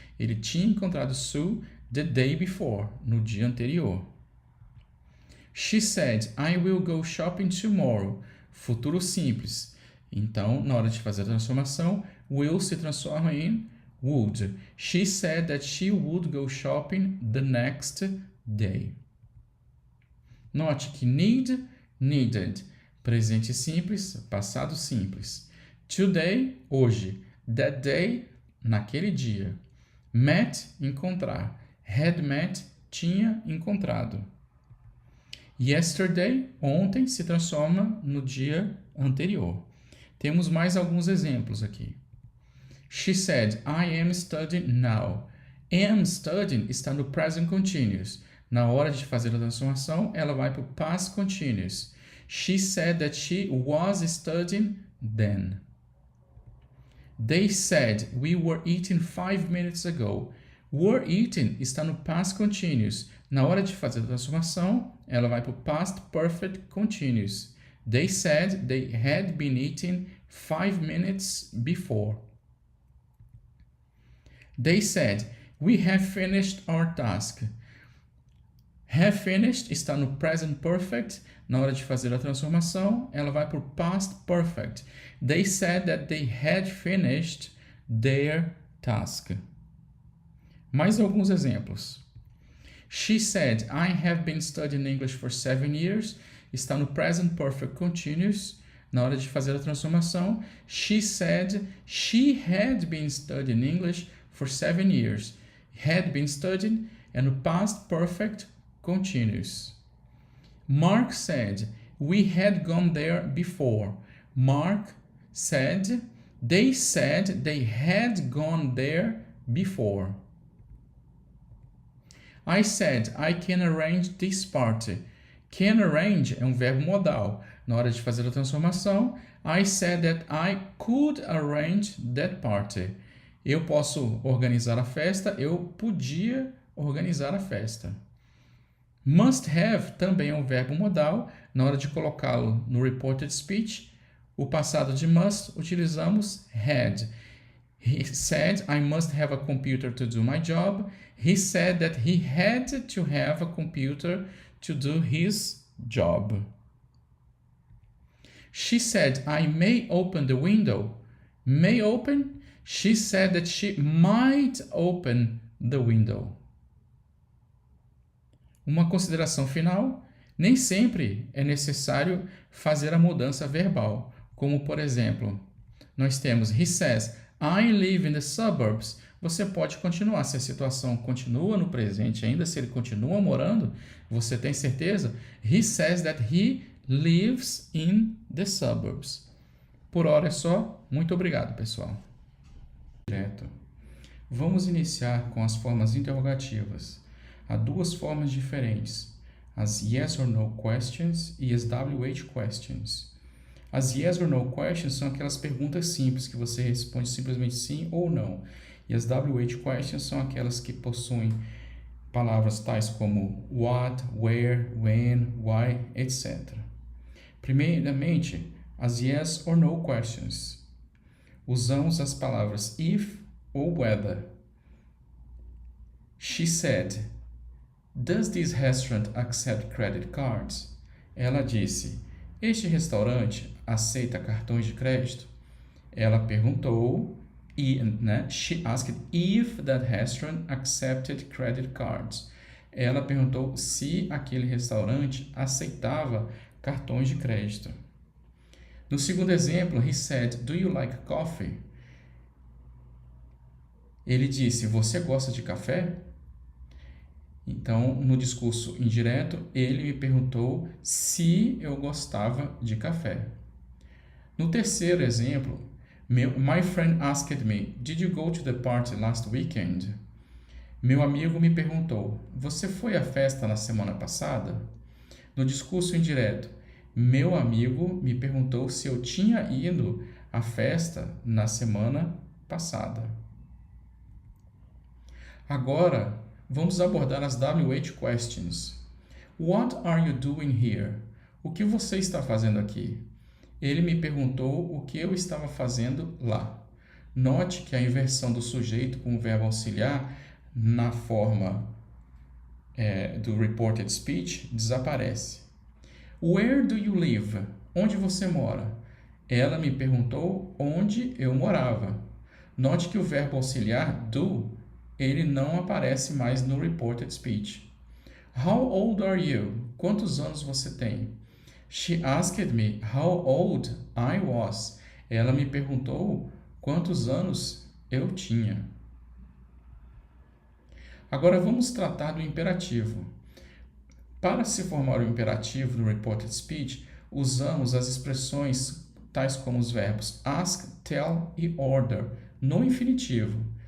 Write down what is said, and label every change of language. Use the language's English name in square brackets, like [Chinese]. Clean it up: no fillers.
[Portuguese] Ele tinha encontrado Sue [English] the day before, [Portuguese] no dia anterior. [English] She said, I will go shopping tomorrow. [Portuguese] Futuro simples. Então, na hora de fazer a transformação, will se transforma em would. [English] She said that she would go shopping the next day. [Portuguese] Note que need, needed. Presente simples, passado simples. [English] Today, [Portuguese] hoje. [English] That day, [Portuguese] naquele dia. Met, encontrar. [English] Had met, [Portuguese] tinha encontrado. [English] Yesterday, [Portuguese] ontem, se transforma no dia anterior. Temos mais alguns exemplos aqui. [English] She said, I am studying now. Am studying [Portuguese] está no [English] present continuous. [Portuguese] Na hora de fazer a transformação, ela vai para o past continuous. [English] She said that she was studying then. They said, we were eating 5 minutes ago. Were eating [Portuguese] está no past continuous. Na hora de fazer a transformação, ela vai para o past perfect continuous. [English] They said they had been eating 5 minutes before. They said, we have finished our task. Have finished [Portuguese] está no [English] present perfect. [Portuguese] Na hora de fazer a transformação, ela vai para o past perfect. [English] They said that they had finished their task. [Portuguese] Mais alguns exemplos. [English] She said, I have been studying English for 7 years. [Portuguese] Está no [English] present perfect continuous. [Portuguese] Na hora de fazer a transformação, [English] she said she had been studying English for 7 years. Had been studying [Portuguese] é no past perfect continuous. [English] Mark said, we had gone there before. Mark said they had gone there before. I said, I can arrange this party. Can arrange [Portuguese] é um verbo modal. Na hora de fazer a transformação, [English] I said that I could arrange that party. [Portuguese] Eu posso organizar a festa, eu podia organizar a festa. Must have também é um verbo modal. Na hora de colocá-lo no reported speech, o passado de must utilizamos had. [English] He said, I must have a computer to do my job. He said that he had to have a computer to do his job. She said, I may open the window. May open? She said that she might open the window. [Portuguese] Uma consideração final: nem sempre é necessário fazer a mudança verbal. Como, por exemplo, nós temos [English] he says, I live in the suburbs. [Portuguese] Você pode continuar. Se a situação continua no presente ainda, se ele continua morando, você tem certeza? [English] He says that he lives in the suburbs. [Portuguese] Por hora é só. Muito obrigado, pessoal. Direto. Vamos iniciar com as formas interrogativas. Há duas formas diferentes, as yes or no questions e as WH questions. As yes or no questions são aquelas perguntas simples que você responde simplesmente sim ou não. E as WH questions são aquelas que possuem palavras tais como what, where, when, why, etc. Primeiramente, as yes or no questions. Usamos as palavras if ou whether. [English] She said, does this restaurant accept credit cards? [Portuguese] Ela disse, este restaurante aceita cartões de crédito? Ela perguntou, [English] she asked if that restaurant accepted credit cards. [Portuguese] Ela perguntou se aquele restaurante aceitava cartões de crédito. No segundo exemplo, [English] he said, do you like coffee? [Portuguese] Ele disse, você gosta de café? Então, no discurso indireto, ele me perguntou se eu gostava de café. No terceiro exemplo, [English] my friend asked me, did you go to the party last weekend? [Portuguese] Meu amigo me perguntou, você foi à festa na semana passada? No discurso indireto, meu amigo me perguntou se eu tinha ido à festa na semana passada. Agora, vamos abordar as WH questions. [English] What are you doing here? [Portuguese] O que você está fazendo aqui? Ele me perguntou o que eu estava fazendo lá. Note que a inversão do sujeito com o verbo auxiliar na forma do reported speech desaparece. [English] Where do you live? [Portuguese] Onde você mora? Ela me perguntou onde eu morava. Note que o verbo auxiliar do ele não aparece mais no reported speech. [English] How old are you? [Portuguese] Quantos anos você tem? [English] She asked me how old I was. [Portuguese] Ela me perguntou quantos anos eu tinha. Agora vamos tratar do imperativo. Para se formar o imperativo no reported speech, usamos as expressões tais como os verbos ask, tell e order no infinitivo.